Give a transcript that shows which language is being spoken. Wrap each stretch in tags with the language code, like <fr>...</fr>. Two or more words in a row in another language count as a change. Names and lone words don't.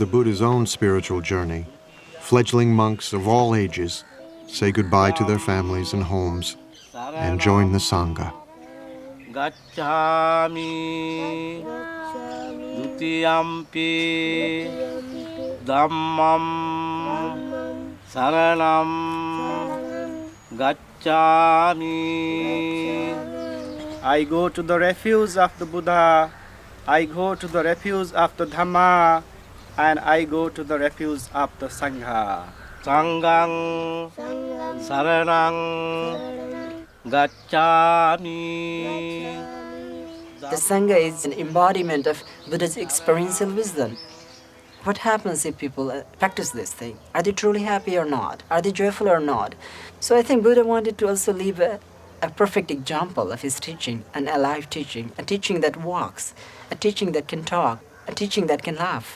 <en>the Buddha's own spiritual journey, fledgling monks of all ages say goodbye to their families and homes and join the Sangha.</en> <pi>Gacchami dutiyampi dhammam saranam gacchami.</pi> <en>I go to the refuge of the Buddha, I go to the refuge of the Dhamma, and I go to the refuge of the Sangha.</en> <pi>Sanghang saranang gacchami.</pi> <en>The Sangha is an embodiment of Buddha's experiential wisdom. What happens if people practice this thing? Are they truly happy or not? Are they joyful or not? So I think Buddha wanted to also leave a perfect example of his teaching, an alive teaching, a teaching that walks, a teaching that can talk, a teaching that can laugh.</en>